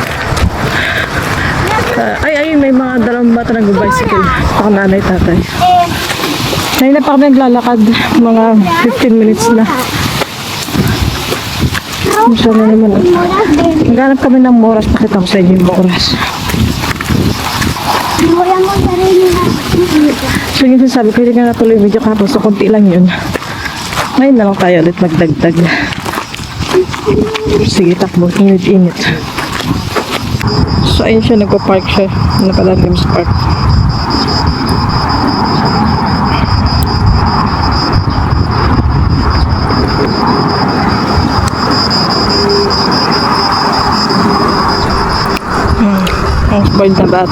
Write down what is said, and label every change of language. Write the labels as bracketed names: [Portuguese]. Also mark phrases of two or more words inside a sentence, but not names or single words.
[Filipino] Ay, may mga dalawang bata nag-bicycle. Saka nanay, tatay. Ngayon na pa kami naglalakad. Mga 15 minutes na. Gusto na naman. Naghanap kami ng Moras. Pakita ko sa inyo yung Moras. [Spanish] Voy a montar en una. [Filipino] So yun sabi ko, hindi nga natuloy yung video kahapon. So konti lang yun. Ngayon na lang tayo ulit magdagdag. Sige, takbo. Init-init. So ayun siya, nagpa-park siya. Nakalalim sa park. Ang spoiled na bata.